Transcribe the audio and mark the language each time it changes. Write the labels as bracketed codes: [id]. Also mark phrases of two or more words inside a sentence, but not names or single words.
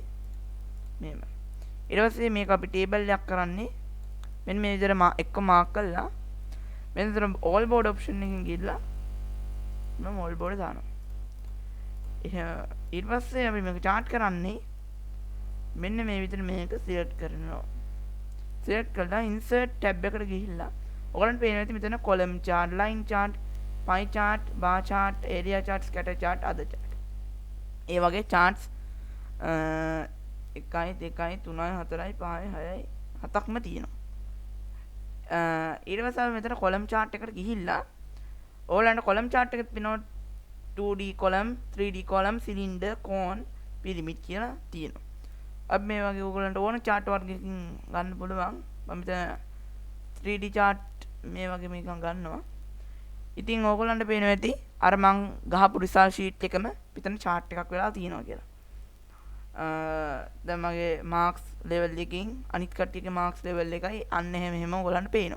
[si] මෙහෙම. ඊට පස්සේ මේක අපි ටේබල් එකක් කරන්නේ මෙන්න මේ විදිහට එක්ක මාක් කරලා මෙතන [en] all board option [si] එකකින් ගිහලා මම [en] all board [si] දානවා. ඊට පස්සේ අපි මේක chart කරන්නේ මෙන්න මේ විදිහට මේක select කරනවා. select කරලා [en] insert tab [si] එකට ගිහිල්ලා ඔයගලන්ට පේනවා ඇති මෙතන [en] column chart, line chart, pie chart, bar chart, area chart, scatter chart, other chart. [si] ඒ වගේ charts 1 2 3 4 5 6 7ක්ම තියෙනවා. ඊට පස්සේ අපි මෙතන [en] column chart [si] එකට ගිහිල්ලා ඕලන්ට [en] column chart [si] එකෙත් වෙනවා [en] 2D column, 3D column, cylinder, cone, pyramid [si] කියලා තියෙනවා. අපි මේ වගේ ඕගොල්ලන්ට ඕන chart වර්ගයකින් ගන්න පුළුවන්. මම මෙතන [en] 3D chart [si] මේ වගේ මේකක් ගන්නවා. ඉතින් ඕගොල්ලන්ට පේනවා ඇති අර මං ගහපු [en] result sheet [si] එකම මෙතන chart එකක් වෙලා තියෙනවා කියලා. දැන් මගේ [en] marks level [si] එකකින් අනිත් කට්ටියගේ [en] marks level [si] එකයි අන්න එහෙම ඔයගොල්ලන්ට පේනවා.